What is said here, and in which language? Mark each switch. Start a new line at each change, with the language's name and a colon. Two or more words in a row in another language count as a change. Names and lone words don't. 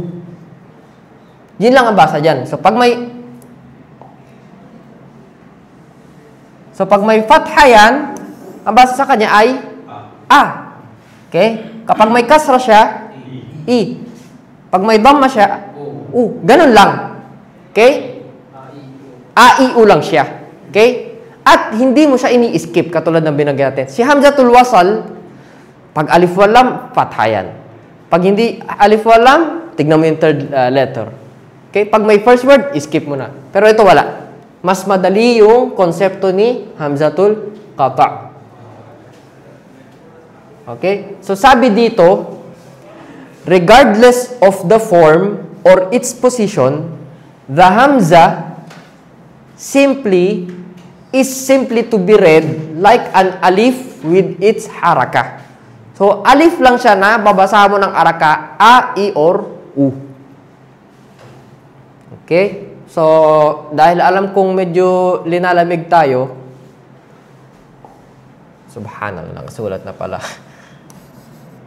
Filipino: Yun lang ang basa dyan. So, pag may fatha yan, ang basa sa kanya ay a. Okay? Kapag may kasra siya, i. Pag may dhamma siya, u. Ganun lang. Okay? A, i, u lang siya. Okay? At hindi mo siya ini-skip katulad ng binanggit natin. Si Hamzatul Wasl, pag
Arabic: ألف ولام,
Filipino: fatha yan. Pag hindi
Arabic: ألف ولام,
Filipino: tignan mo yung third letter. Okay? Pag may
English: first word,
Filipino: skip mo na. Pero ito wala. Mas madali yung konsepto ni Hamzatul Qata'. Okay? So sabi dito,
English: regardless of the form or its position, the hamza is simply to be read like an alif with its haraka.
Filipino: So alif lang siya na babasahan mo ng haraka, a, i, or u. Okay? So, dahil alam kong medyo linalamig tayo, subhanallah, sulat na pala.